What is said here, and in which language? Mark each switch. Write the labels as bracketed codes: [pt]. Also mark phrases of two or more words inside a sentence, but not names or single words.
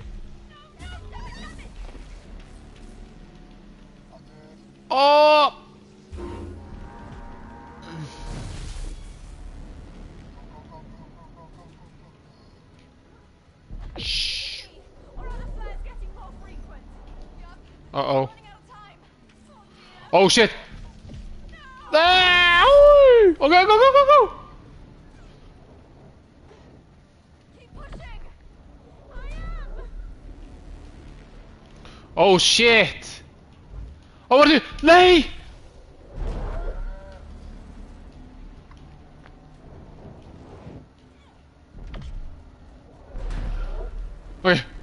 [en] Oh. Shh. Uh-oh. Oh shit! Ah, okay, go, go, go, go! Oh shit! Oh, what are you? Nay! Okay.